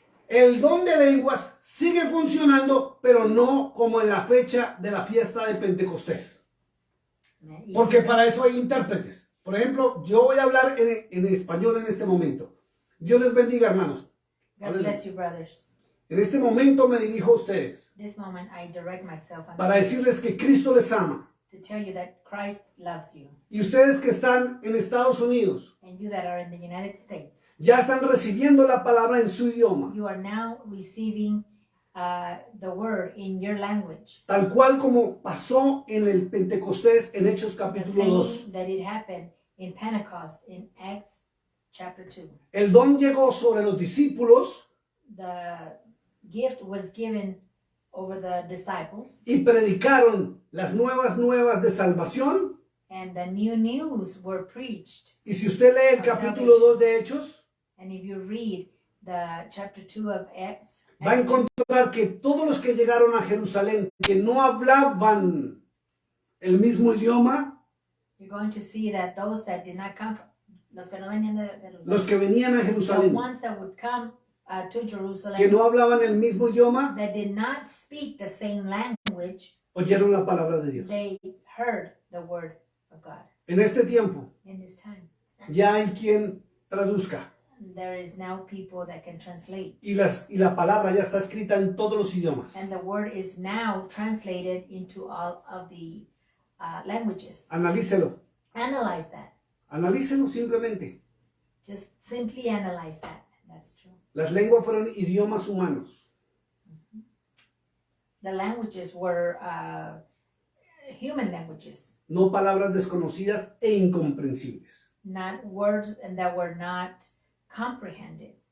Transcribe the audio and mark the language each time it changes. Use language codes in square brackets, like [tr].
[es] El don de lenguas sigue funcionando, pero no como en la fecha de la fiesta de Pentecostés. Porque para eso hay intérpretes. Por ejemplo, yo voy a hablar en español en este momento. Dios les bendiga, hermanos. [en] God bless you, brothers. [es] En este momento me dirijo a ustedes [en] This moment I direct myself [es] para decirles que Cristo les ama. [en] To tell you that Christ loves you. [es] Y ustedes que están en Estados Unidos, [en] And you that are in the United States, [es] ya están recibiendo la palabra en su idioma. [en] you are now receiving the word in your language. [es] Tal cual como pasó en el Pentecostés en Hechos [en] The [es] capítulo [en] same that it happened in Pentecost in Acts chapter 2. [es] El don llegó sobre los discípulos [en] The gift was given over the disciples, [es] y predicaron las nuevas de salvación [en] And the new news were preached. [es] Y si usted lee el capítulo 2 de Hechos, [en] And if you read the chapter 2 of Acts, [es] va a encontrar que todos los que llegaron a Jerusalén, que no hablaban el mismo idioma, [en] you're going to see that those that did not come, [es] los que no venían de Jerusalén, los que venían a [en] the [es] Jerusalén, [en] ones that would come to Jerusalem, [es] que no hablaban el mismo idioma, [en] that did not speak the same language, [es] oyeron la palabra de Dios. [en] they heard the word of God. [es] En este tiempo [en] In this time, [es] ya hay quien traduzca [en] there is now people that can translate. [es] y la palabra ya está escrita en todos los idiomas. [en] And the word is now translated into all of the languages. [es] Analícelo, [en] Analyze that. [es] analícelo simplemente. [en] Just simply analyze that. That's true. [es] Las lenguas fueron idiomas humanos. [en] The languages were human languages, [es] No palabras desconocidas e incomprensibles. [en] not words that were not comprehended.